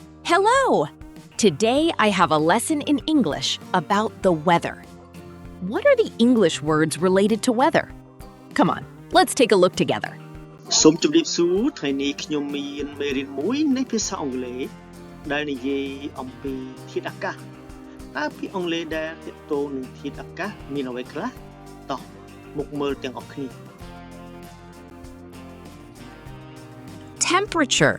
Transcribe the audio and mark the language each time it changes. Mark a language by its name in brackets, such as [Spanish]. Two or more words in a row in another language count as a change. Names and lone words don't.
[English] Hello! Today I have a lesson in English about the weather. What are the English words related to weather? Come on, let's take a look together. [Khmer] សូមជម្រាបសួរថ្ងៃនេះខ្ញុំមានមេរៀនមួយនៃភាសាអង់គ្លេសដែលនិយាយអំពីធាតុអាកាសតើពាក្យអង់គ្លេសដែលទាក់ទងនឹងធាតុអាកាសមានអ្វីខ្លះតោះមកមើលទាំងអស់គ្នា [English] Temperature.